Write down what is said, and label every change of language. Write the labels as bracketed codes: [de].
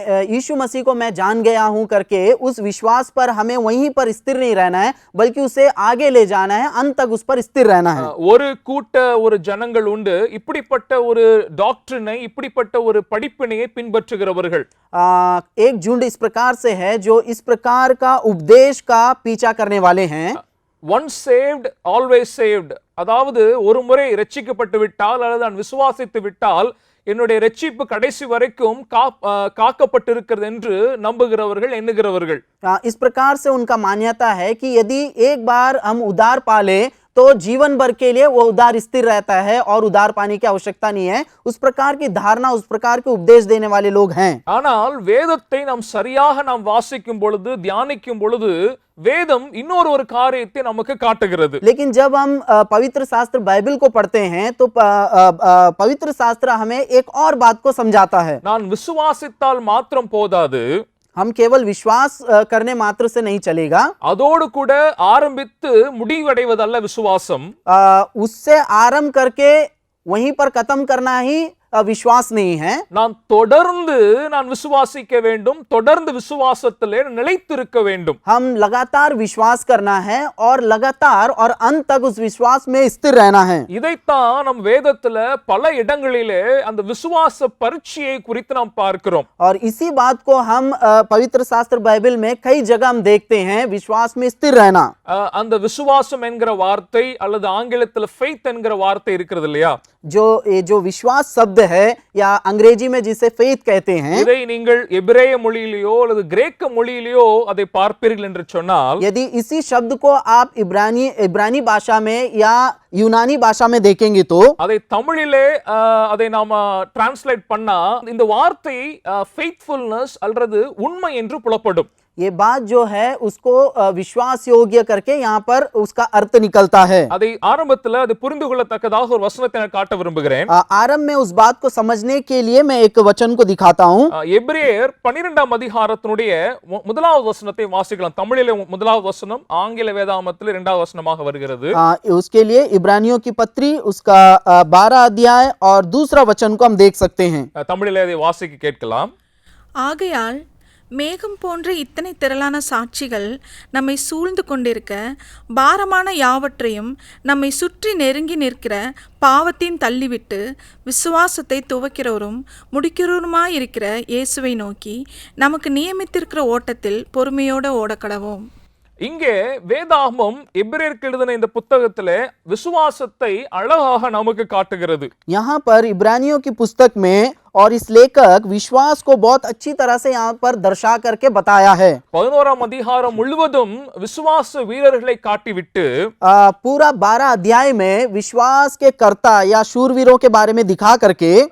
[hi] यीशु मसीह को मैं जान गया हूं करके उस विश्वास पर हमें वहीं पर स्थिर नहीं रहना है, बल्कि उसे आगे ले जाना है, अंत तक उस पर स्थिर रहना है। [ta] ஒரு ஜனங்கள் உண்டு இப்படிப்பட்ட ஒரு டாக்டரினை, இப்படிப்பட்ட ஒரு படிப்பினையை பின்பற்றுகிறவர்கள். [hi] एक झुंड इस प्रकार से है जो इस प्रकार का उपदेश का पीछा करने वाले हैं. [en] once saved always saved, [ta] அதாவது ஒரு முறை ரட்சிக்கப்பட்டு விட்டால் அல்லது நான் விசுவாசித்து விட்டால் என்னுடைய ரட்சிப்பு கடைசி வரைக்கும் காக்கப்பட்டிருக்கிறது என்று நம்புகிறவர்கள், எண்ணுகிறவர்கள். [hi] इस प्रकार से उनका मान्यता है कि यदि एक बार हम उद्धार पा ले तो जीवन भर के लिए वो उद्धार स्थिर रहता है और उद्धार पाने की आवश्यकता नहीं है. उस प्रकार की धारणा, उस प्रकार के उपदेश देने वाले लोग हैं. [ta] ஆனால் வேதத்தை நாம் சரியாக நாம் வாசிக்கும் பொழுது, தியானிக்கும் பொழுது வேதம் இன்னொரு ஒரு காரியத்தை நமக்கு காட்டுகிறது. [hi] लेकिन जब हम पवित्र शास्त्र बाइबल को पढ़ते हैं तो पवित्र शास्त्र हमें एक और बात को समझाता है. [ta] நான் விசுவாசித்தால் மாத்திரம் போதாது, [hi] हम केवल विश्वास करने मात्र से नहीं चलेगा. [ta] அதோடு கூட ஆரம்பித்து முடிவடைவதல்ல விசுவாசம். [hi] उससे आरंभ करके वहीं पर खत्म करना ही विश्वास नहीं है. [ta] நான் தொடர்ந்து நான் விசுவாசிக்க வேண்டும், தொடர்ந்து விசுவாசத்திலே நிலைத்திருக்க வேண்டும். [hi] हम लगातार विश्वास करना है और लगातार और अंत तक उस विश्वास में स्थिर रहना है. [ta] இதைத்தான் நம் வேதத்துல பல இடங்களிலே அந்த விசுவாச பரீட்சையை குறித்து நாம் பார்க்கிறோம். [hi] और इसी बात को हम पवित्र शास्त्र बाइबल में कई जगह हम देखते हैं, विश्वास में स्थिर रहना. [ta] அந்த விசுவாசம் என்கிற வார்த்தை அல்லது ஆங்கிலத்துல ஃபெய்த் என்கிற வார்த்தை இருக்கிறது இல்லையா? [hi] जो विश्वास शब्द है या अंग्रेजी में जिसे फेथ कहते हैं, [ta] இதை நீங்கள் எபிரேய மொழியிலோ அல்லது கிரேக்க மொழியிலோ அதை பார்ப்பீர்கள் என்று சொன்னால், [hi] यदि इसी शब्द को आप इब्रानी भाषा में या यूनानी भाषा में देखेंगे तो [ta] அதை தமிழிலே அதை நாம டிரான்ஸ்லேட் பண்ணா இந்த வார்த்தை ஃபெய்த்ஃபுல்னஸ் அல்லது உண்மை என்று புலப்படும். [hi] ये बात जो है उसको विश्वास योग्य करके यहाँ पर उसका अर्थ निकलता है. [ta] அதை ஆரம்பத்துல அது புரிந்து கொள்ளத்தக்கதாக ஒரு வசனத்தை நான் காட்ட விரும்புகிறேன். [hi] आरंभ में उस बात को समझने के लिए मैं एक वचन को दिखाता हूँ. [ta] எபிரேயர் 12ஆம் அதிகாரத்தினுடைய முதலாவது வசனத்தை வாசிக்கலாம். தமிழிலே முதலாவது வசனம், ஆங்கில வேதாகமத்தில் 2வது வசனமாக வருகிறது. [hi] उसके लिए इब्रानियों की पत्री उसका 12 अध्याय और दूसरा वचन को हम देख सकते हैं. [ta] தமிழிலே அதை வாசிக்க கேட்கலாம். ஆகையால் மேகம் போன்ற இத்தனை திரளான சாட்சிகள் நம்மை சூழ்ந்து கொண்டிருக்க, பாரமான யாவற்றையும் நம்மை சுற்றி நெருங்கி நிற்கிற பாவத்தையும் தள்ளிவிட்டு விசுவாசத்தை துவக்கிறவரும் முடிக்கிறவருமாயிருக்கிற இயேசுவை நோக்கி நமக்கு நியமித்திருக்கிற ஓட்டத்தில் பொறுமையோடு ஓடக்கடவோம். இங்கே வேதாகமம் எபிரேயருக்கு எழுதின இந்த புத்தகத்திலே விசுவாசத்தை அழகாக நமக்கு காட்டுகிறது. [hi] यहाँ पर इब्रानियों की पुस्तक में और इस लेखक विश्वास को बहुत अच्छी तरह से यहाँ पर दर्शा करके बताया है. [ta] 11ஆம் அதிகாரம் முழுவதும் விசுவாச வீரர்களை காட்டிவிட்டு [hi] पूरा 12 अध्याय में विश्वास के कर्ता या शूरवीरों के बारे में दिखा करके